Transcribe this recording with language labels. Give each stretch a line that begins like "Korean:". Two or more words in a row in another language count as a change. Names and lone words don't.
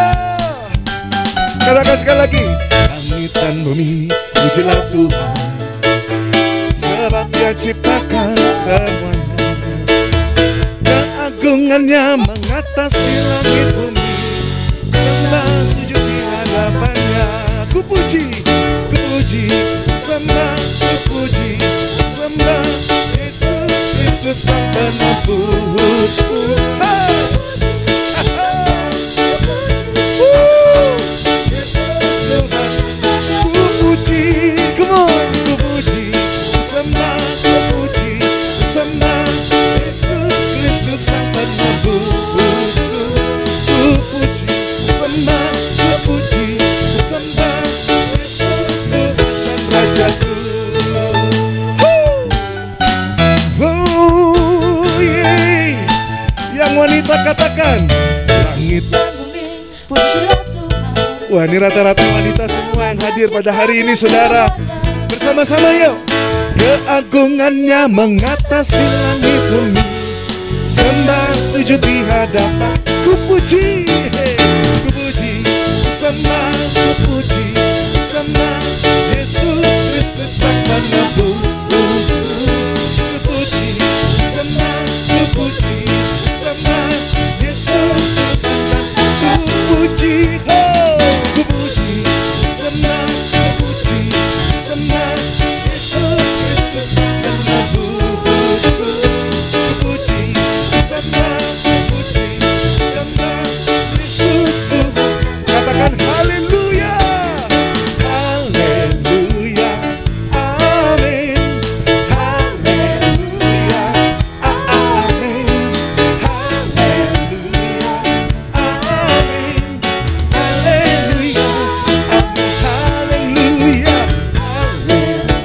Indonesian: Katakan sekali lagi, langit dan bumi pujilah Tuhan, sebab Dia ciptakan semuanya. Keagungannya mengatasi langit bumi, sembah sujud di hadapannya. Ku puji, sembah, ku puji, sembah Yesus Kristus Sang Penebusku. Yesus Tuhan, ku puji,
English: come on,
Indonesian: ku puji, sembah, ku puji, sembah Yesus Kristus Sang Penebusku. Ku puji, sembah, ku puji, sembah Yesus Tuhan dan Rajaku.
English: Oh yeah.
Indonesian: Yang wanita katakan, langit dan bumi pujilah Tuhan. Wah, ini rata-rata wanita semua yang hadir pada hari ini, saudara. Bersama-sama yuk. Keagungannya mengatasi langit bumi, sembah sujud di hadapan. Ku puji, ku puji, sembah, ku puji, sembah Yesus Kristus Sang Penebusku. Ku puji, sembah, ku puji, sembah Yesus Tuhan. Ku puji, oh, ku puji, sembah, ku puji, sembah Yesus Kristus Sang Penebusku. Ku puji, sembah, ku puji, sembah Yesus Tuhan. Katakan haleluya, haleluya, amin, haleluya, amin, haleluya, amin, haleluya, amin, haleluya, amin.